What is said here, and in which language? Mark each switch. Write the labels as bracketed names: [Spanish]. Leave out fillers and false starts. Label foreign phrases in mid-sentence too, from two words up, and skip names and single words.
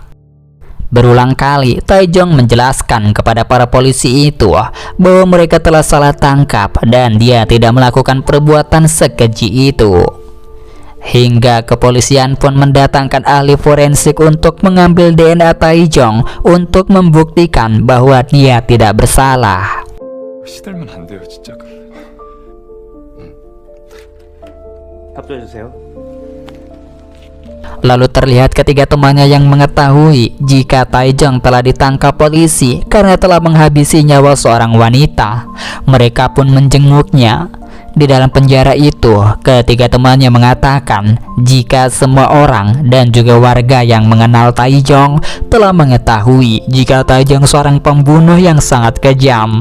[Indonesian] Berulang kali Taejong menjelaskan kepada para polisi itu bahwa mereka telah salah tangkap dan dia tidak melakukan perbuatan sekeji itu. Hingga kepolisian pun mendatangkan ahli forensik untuk mengambil DNA Taejong untuk membuktikan bahwa dia tidak bersalah. [Korean] 시달면 안 돼요, 진짜. 협조해 주세요. [Indonesian] Lalu terlihat ketiga temannya yang mengetahui jika Taejong telah ditangkap polisi karena telah menghabisi nyawa seorang wanita. Mereka pun menjenguknya. Di dalam penjara itu, ketiga temannya mengatakan jika semua orang dan juga warga yang mengenal Taejong telah mengetahui jika Taejong seorang pembunuh yang sangat kejam.